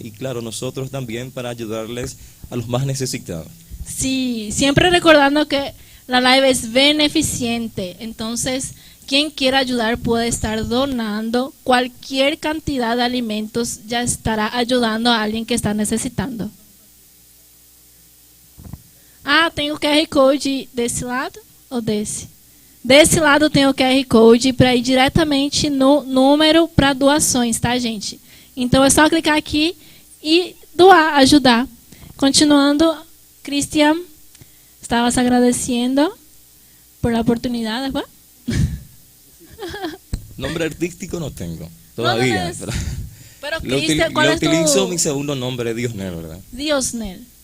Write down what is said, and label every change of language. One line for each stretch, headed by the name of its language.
Spanish: Y claro, nosotros también para ayudarles a los más necesitados. Sí, siempre recordando que la live es beneficente, entonces quien quiera ayudar puede estar donando cualquier cantidad de alimentos, ya estará ayudando a alguien que está necesitando.
Portuguese: Ah, tem o QR Code desse lado ou desse? Desse lado tem o QR Code para ir diretamente no número para doações, tá, gente? Então é só clicar aqui e doar, ajudar.
Spanish: Continuando, Cristian, estabas agradeciendo por la oportunidad, ¿verdad? Nombre artístico no tengo todavía. No, pero Lo Cristian, ¿cuál es utilizo tu...? mi segundo nombre, Diosnel, ¿verdad? Diosnel.